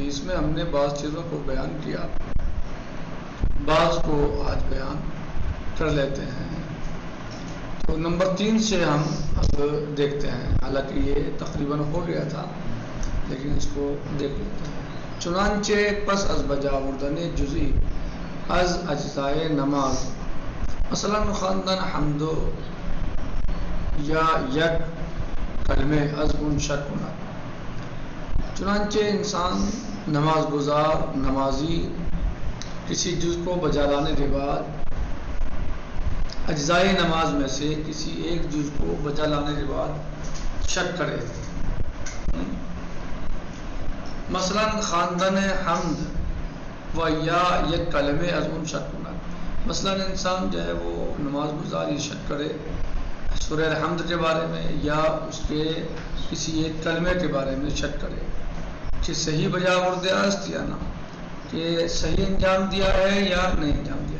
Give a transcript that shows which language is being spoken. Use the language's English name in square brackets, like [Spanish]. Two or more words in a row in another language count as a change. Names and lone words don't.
[Urdu] اس میں ہم نے بعض چیزوں کو بیان کیا، بعض کو آج بیان کر لیتے ہیں۔ تو نمبر 3 سے ہم اب دیکھتے ہیں، حالانکہ یہ تقریباً ہو گیا تھا لیکن اس کو دیکھ لیتے ہیں۔ [Persian] چنانچہ پس از بجا آوردن جزئی از اجزائے نماز، مثلاً خواندن حمد یا یک کلمے از ان [Urdu] شک ہونا۔ چنانچہ انسان نماز گزار نمازی کسی جز کو بجا لانے کے بعد اجزائے نماز میں سے کسی ایک جز کو بجا لانے کے بعد شک کرے، [Persian] مثلاً خواندن حمد و یا یک کلمے از ان [Urdu] شک ہونا۔ مثلاً انسان جو ہے وہ نماز گزاری شک کرے سورہ حمد کے بارے میں یا اس کے کسی ایک کلمے کے بارے میں شک کرے [Persian] کہ صحیح بجا آوردہ است یا نہ، [Urdu] کہ صحیح انجام دیا ہے یا نہیں انجام دیا۔